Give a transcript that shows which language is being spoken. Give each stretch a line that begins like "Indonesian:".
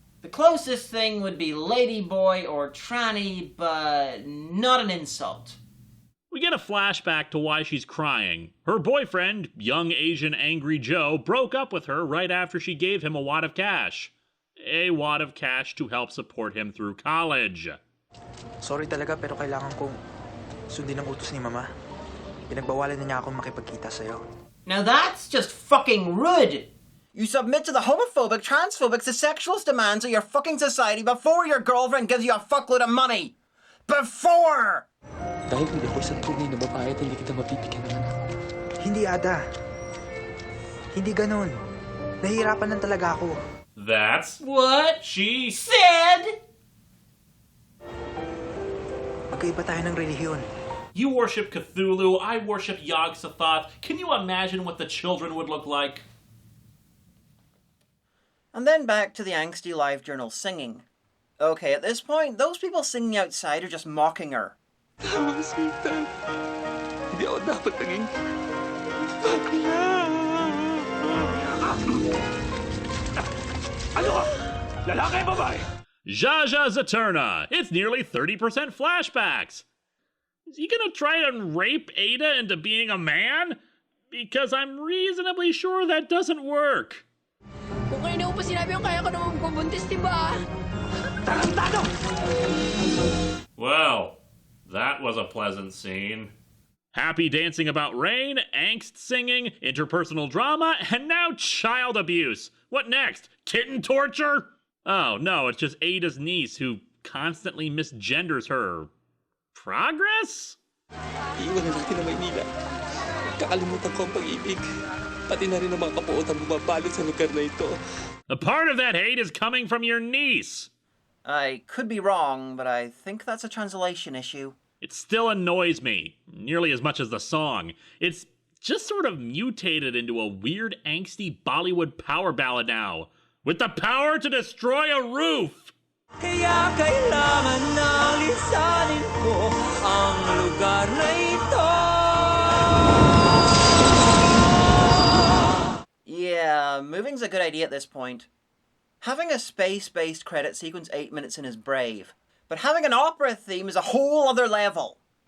English: The closest thing would be ladyboy or tranny, but not an insult. We get a flashback to why she's crying. Her boyfriend, young Asian Angry Joe, broke up with her right after she gave him a wad of cash. A wad of cash to help support him through college.
Filipino: Sorry talaga pero kailangan kong sundin ang utos ni Mama. Pinagbawalan na niya akong makipagkita sa'yo.
English: Now that's just fucking rude! You submit to the homophobic, transphobic, to sexualist demands of your fucking society before your girlfriend gives you a fuckload of money! Before!
Filipino: Dahil hindi ako isang tunay na babae at hindi kita mapipigyan ng anak. Hindi, Ada. Hindi ganun. Nahihirapan lang talaga ako.
English: That's What she said?
Filipino: Magkaiba tayo ng relihiyon.
English: You worship Cthulhu, I worship Yog-Sothoth. Can you imagine what the children would look like? And then back to the angsty LiveJournal singing. Okay, at this point, those people singing outside are just mocking her.
Filipino: Tama, sweetheart. Hindi ako dapat naging bakla. Ano ka? Lalaki, babae?
English: Zsazsa Zaturrnah! It's nearly 30% flashbacks! Is he gonna try and rape Ada into being a man? Because I'm reasonably sure that doesn't work.
Filipino: Kung kayo na pa sinabi yung kaya ko naman magbubuntis, diba? Tarantado!
English: Well, that was a pleasant scene. Happy dancing about rain, angst singing, interpersonal drama, and now child abuse. What next? Kitten torture? Oh, no, it's just Ada's niece who constantly misgenders her. Progress?
Filipino: Iiwanan natin ang Maynila. Kakalimutan ko ang pag-ibig. Pati na rin ang mga kapuotan bumabalot sa lugar na ito.
English: A part of that hate is coming from your niece. I could be wrong, but I think that's a translation issue. It still annoys me, nearly as much as the song. It's just sort of mutated into a weird, angsty Bollywood power ballad now, with the power to destroy a roof!
Filipino: Kaya kailangan na lisanin ko ang lugar na ito.
English: Yeah, moving's a good idea at this point. Having a space-based credit sequence 8 minutes in is brave, but having an opera theme is a whole other level.